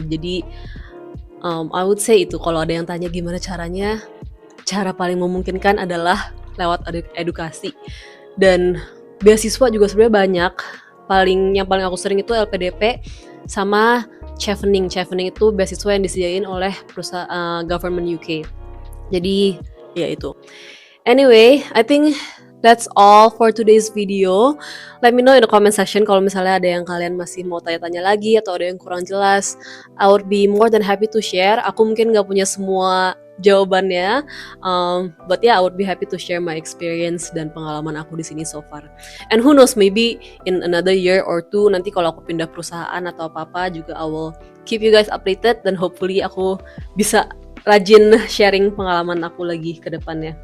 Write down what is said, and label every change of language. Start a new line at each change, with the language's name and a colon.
Indonesian: Jadi
English: I would say
Indonesian: itu kalau ada yang tanya gimana caranya, cara paling memungkinkan adalah lewat edukasi. Dan beasiswa juga sebenarnya banyak. Yang paling aku sering itu LPDP sama Chevening. Chevening itu beasiswa yang disediain oleh perusahaan government UK. Jadi ya itu.
English: Anyway, I think that's all for today's video. Let me know in the comment section
Indonesian: kalau misalnya ada yang kalian masih mau tanya-tanya lagi atau ada yang kurang jelas.
English: I would be more than happy to share.
Indonesian: Aku mungkin nggak punya semua jawabannya,
English: but yeah, I would be happy to share my experience
Indonesian: dan pengalaman aku di sini
English: so far. And who knows, maybe in another year or two
Indonesian: nanti kalau aku pindah perusahaan atau apa-apa juga
English: I will keep you guys updated
Indonesian: dan hopefully aku bisa rajin sharing pengalaman aku lagi ke depannya.